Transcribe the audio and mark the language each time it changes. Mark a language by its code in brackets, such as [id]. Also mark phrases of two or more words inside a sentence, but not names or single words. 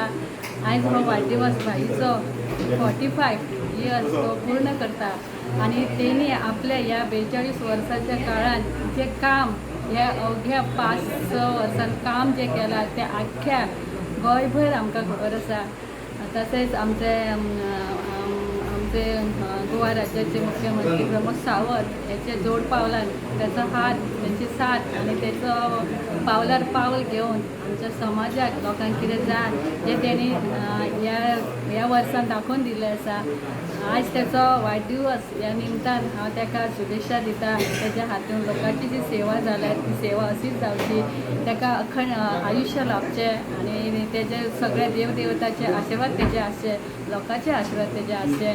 [kok] आयज हो वाडदिवस बाईचो 45 इयर्स तो पूर्ण करता आणि तेणी आपल्या ह्या 42 वर्साच्या काळात जे काम ह्या अवघ्या 5-6 वर्सान काम जे केलां ते आख्ख्या गोंयभर आमकां खबर आसा. तसेच आमचे गोवा राज्याचे मुख्यमंत्री प्रमोद सावंत याचे जोड पावलान त्याचा हात त्यांची साथ आणि त्याचं पावलार पावल घेऊन आमच्या समाजाक लोकांक कितें जाय हें तेणी ह्या वर्सान दाखोवन दिल्लें आसा. आज त्याचो वाडदिवस ह्या निमतान हांव ताका शुभेच्छा दिता. त्याच्या हातून लोकांची जी सेवा जाल्या ती सेवा अशीच जावची. ताका अखंड आयुश्य लाभचें आणि तेजे सगळे देवदेवताचे आशिर्वाद तेजे आसचे, लोकांचे आशिर्वाद तेजे आसचे.